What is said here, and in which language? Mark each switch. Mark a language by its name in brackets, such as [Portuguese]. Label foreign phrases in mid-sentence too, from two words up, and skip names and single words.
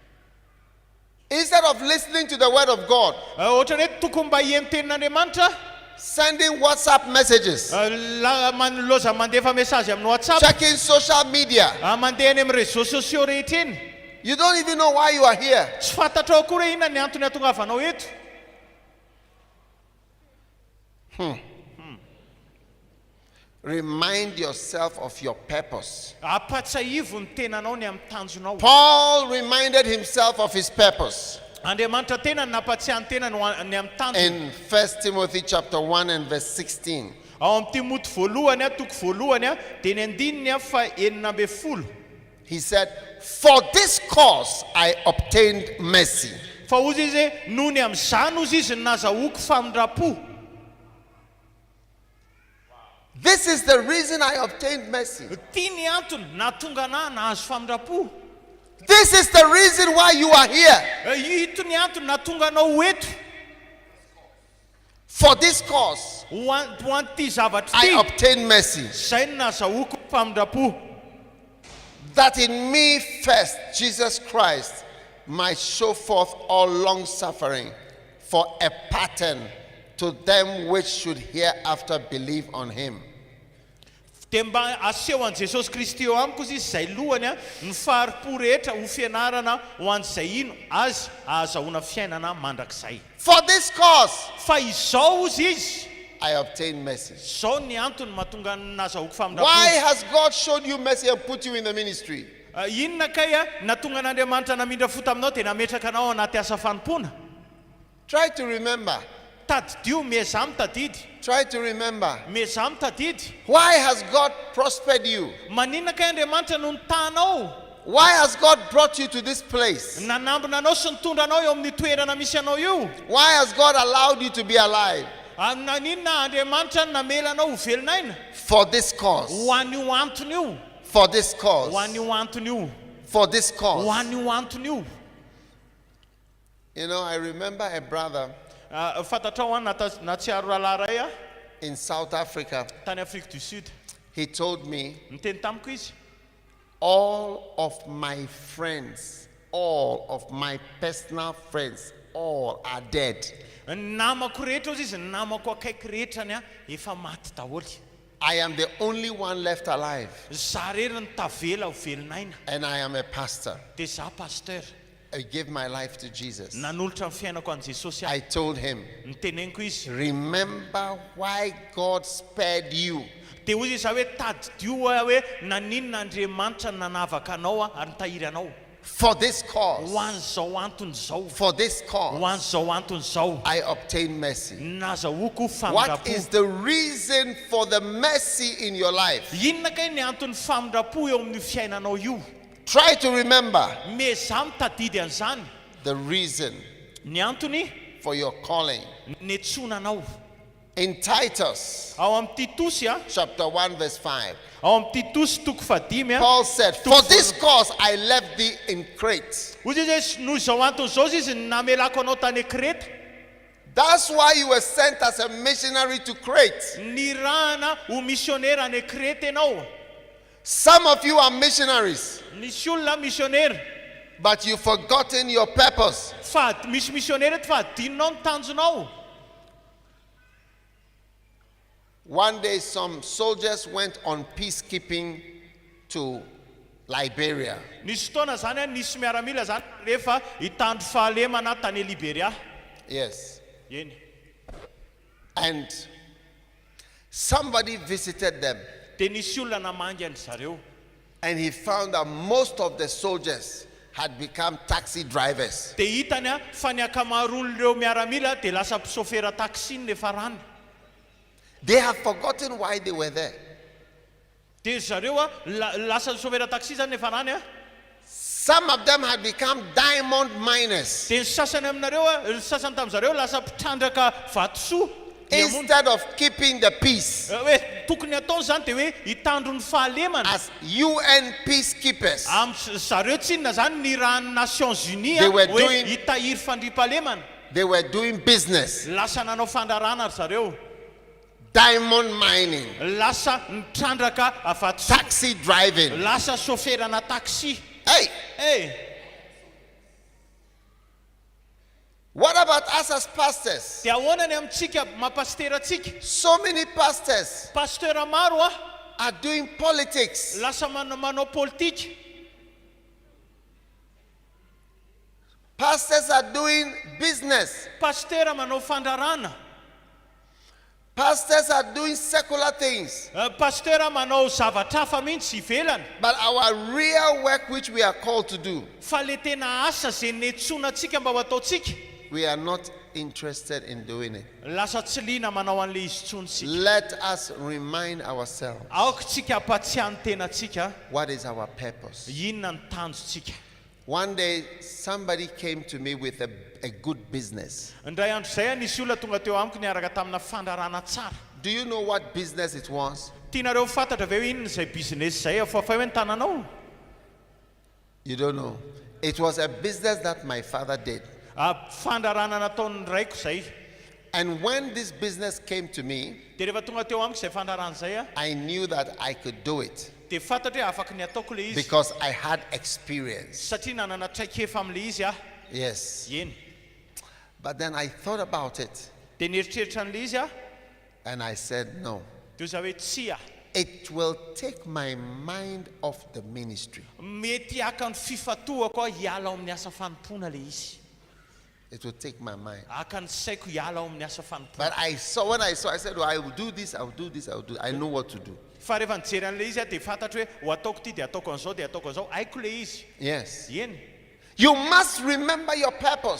[English] Instead of listening to the word of God, [Malagasy] Ohatrany hoe tokony mba hihaino tenin'Andriamanitra. [English] sending WhatsApp messages, [Malagasy] Loza mandefa message amin'ny WhatsApp. [English] checking social media. [Malagasy] Mandeha any amin'ny [French] réseaux sociaux [Malagasy] rehetra eny. [English] You don't even know why you are here. [Malagasy] Tsy fantatrao akory hoe inona ny antony atongavanao eto. [English] Remind yourself of your purpose. [Malagasy] Apatsaivo ny tenanao ny amin'ny tanjonao. [English] Paul reminded himself of his purpose. [Malagasy] Andriamanitra tena napatsiahany tena ny amin'ny tanjony. [English] In 1 Timothy chapter 1 and verse 16. [Malagasy] Ao amin'ny Timoty voalohany toko voalohany dia ny andininy fa 9:10. [English] He said, "For this cause I obtained mercy." [Malagasy] Fa ozy izy noho ny amin'izany ozy izy nazahoako famindrapo. [English] This is the reason I obtained mercy. [Malagasy] Ty ny antony nahatonga anahy nahazo famindrapo. [English] This is the reason why you are here. [Malagasy] Ito ny antony nahatonga anao eto. [English] For this cause [Malagasy] Ho an'ity zavatra [English] I [Malagasy] ty [English] obtained mercy, [Malagasy] zay no nazahoako famindrapo. [English] that in me first Jesus Christ might show forth all long suffering for a pattern to them which should hereafter believe on him. [Malagasy] Dia mba aseho an Jesosy Kristy eo amiko izy izay lohany ny faripo rehetra ho fianarana ho an'izay ino azy ahazahoana fiainana mandrakizay. [English] For this cause [Malagasy] Fa izao ozy izy, [English] I obtained mercy. [Malagasy] zao ny antony mahatonga nazahoako [English] Why [Malagasy] famindrapo. [English] has God showed you mercy and put you in the ministry? [Malagasy] Inona kay natonga an'Andriamanitra namindra fo taminao dia nametraka anao anaty asa fanompona. [English] Try to remember. [Malagasy] Tadidio mezamy tadidy. [English] Try to remember. [Malagasy] Mezamy tadidy. [English] Why has God prospered you? [Malagasy] Maninona kay Andriamanitra no nitanao? [English] Why has God brought you to this place? [Malagasy] Nanambona anao sy nitondra anao eo amin'ny toerana misy anao io. [English] Why has God allowed you to be alive? [Malagasy] Naninona Andriamanitra namela anao ho velonaina? [English] For this cause. [Malagasy] Ho an'io antony io. [English] For this [Malagasy] Ho [English] cause. [Malagasy] an'io antony io. [English] For this [Malagasy] Ho [English] cause. [Malagasy] an'io antony io. [English] You know, I remember a brother [Malagasy] Fatatrao natsiaro rahalahy ray [English] in South Africa. [Malagasy] tany Afrique du Sud. [English] He told me, [Malagasy] Niteny tamiko izy. [English] all of my friends, all of my personal friends, all are dead. [Malagasy] Ny namako rehetra ozy izy, ny namako akaiky rehetrany efa maty daholo. [English] I am the only one left alive, [Malagasy] Za rery ny tavela ho velonaina. [English] and I am a pastor. [Malagasy] Dia za pasteur. [English] I give my life to Jesus. [Malagasy] Nanolotra ny fiainako an Jesosy [English] I told him, [Malagasy] Niteneniko izy. [English] remember why God spared you. [Malagasy] Dia hoy izy hoe tadidio hoe naninona Andriamanitra nanavaka anao ary nitahiry anao. [English] For this cause, [Malagasy] Ho an'izao antony zao. [English] for this [Malagasy] Ho [English] cause, [Malagasy] an'izao antony zao. [English] I obtained mercy. [Malagasy] Nazahoako [English] What is [Malagasy] famindrapo. [English] the reason for the mercy in your life? [Malagasy] Inona kay ny antony famindrapo eo amin'ny fiainanao io? [English] Try to remember [Malagasy] Mezamy tadidy an'izany. [English] the reason [Malagasy] Ny antony [English] for your calling. [Malagasy] netsonanao. [English] In Titus [Malagasy] Ao amin'ny Titosy [English] chapter 1 verse 5, [Malagasy] ao amin'ny Titosy toko 5 [English] Paul said, for this cause I left thee in Crete. [Malagasy] Hoy izy noho izao antony zao izy namelako anao tany Kreta. [English] That's why you were sent as a missionary to Crete. [Malagasy] Nirahana ho misionera any Kreta ianao. [English] Some of you are missionaries, [Malagasy] Misy olona misionera. [English] but you've forgotten your purpose. [Malagasy] Fa misy misionera eto fa adinonao ny tanjonao. [English] One day some soldiers went on peacekeeping to Liberia. [Malagasy] Nisy fotoana zany nisy miaramila zany rehefa hitandro fahalemana tany Liberia. [English] Yes. [Malagasy] Eny. [English] And somebody visited them, [Malagasy] Dia nisy olona namangy an zareo. [English] and he found that most of the soldiers had become taxi drivers. [Malagasy] Dia hitany fa ny akamaroan'ireo miaramila dia lasa mpisofera taxi ny farany. [English] They have forgotten why they were there. [Malagasy] Dia zareo lasa mpisofera taxi zany ny farany. [English] Some of them had become diamond miners. [Malagasy] Dia ny sasany aminareo sasany tamin'izareo lasa mpitrandraka vatosoa. [English] Instead of keeping the peace [Malagasy] Hoe tokony ataony zany dia hoe hitandro ny fahalemana. [English] as UN peacekeepers, [Malagasy] Zareo tsinona zany ny rahan'ny Nations Unies [English] They were [Malagasy] hoe [English] doing- [Malagasy] hitahiry fandriam-pahalemana. [English] they were doing business, [Malagasy] Lasa nanao fandrarana ry zareo. [English] diamond mining, [Malagasy] Lasa nitrandraka vatosoa. [English] taxi driving. [Malagasy] Lasa soferana taxi. [English] Hey, Eh, what about about us as pastors? [Malagasy] Dia ahoana ny amintsika mapasteratsika? [English] So many pastors [Malagasy] Pastera maro [English] are doing politics. [Malagasy] lasa manao politika. [English] Pastors are doing business. [Malagasy] Pastera manao fandrarana. [English] Pastors are doing secular things. [Malagasy] Pastera manao zavatra hafa mihitsy ivelany. [English] But our real work which we are called to do, [Malagasy] Fa le tena asa zay nentsonantsika mba ho ataontsika, [English] we are not interested in doing it. [Malagasy] lasa tsy liana manao an'le izy tsontsika. [English] Let us remind ourselves [Malagasy] Aoka tsika ampatsiahany tenatsika [English] what is our purpose. [Malagasy] inona ny tanjontsika. [English] One day, somebody came to me with a good business. [Malagasy] Indray andro zay nisy olona tonga teo amiko niaraka tamina fandrarana tsara. [English] Do you know what business it was? [Malagasy] Tianareo fantatra ve inona zay business zay fa hoe ny tananao? [English] You don't know. It was a business that my father did. [Malagasy] Fandrarana nataon'ny raiko zay. [English] And when this business came to me, [Malagasy] Dia rehefa tonga teo amiko zay fandrarana zay [English] I knew that I could do it [Malagasy] dia fantatra hoe afaka ny ataoko le izy. [English] because I had experience. [Malagasy] Satria nanana traikefa amin'le izy [English] Yes. [Malagasy] Eny. [English] But then I thought about it [Malagasy] Dia nieritreritra an'le izy [English] and I said, no. [Malagasy] dia za hoe tsia. [English] It will take my mind off the ministry. [Malagasy] Mety aka ny fifatoako hiala ao amin'ny asa fanompona le izy. It will take my mind. Aka ny saiko hiala ao amin'ny asa fanompona. [English] But I said, oh, I will do this, I will do this, I will do. I know what to do. [Malagasy] Fa rehefa nijery an'le izy dia fantatra hoe ho ataoko ty dia ataoko an'izao dia ataoko an'izao. Haiko le izy. [English] Yes. [Malagasy] Eny. [English] You must remember your purpose